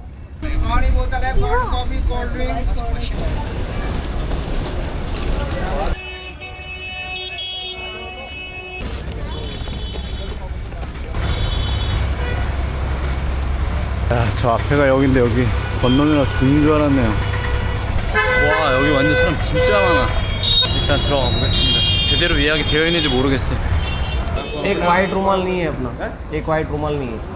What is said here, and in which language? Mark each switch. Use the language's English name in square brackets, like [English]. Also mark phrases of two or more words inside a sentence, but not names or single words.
[Korean] 야, 저 앞에가 여긴데 여기 건너느라 죽는 줄 알았네요. 와, 여기 완전 사람 진짜 많아. 일단 들어가 보겠습니다. 제대로 예약이 되어 있는지 모르겠어. [Hindi] एक वाइट रुमाल नहीं है अपना एक वाइट रुमाल नहीं है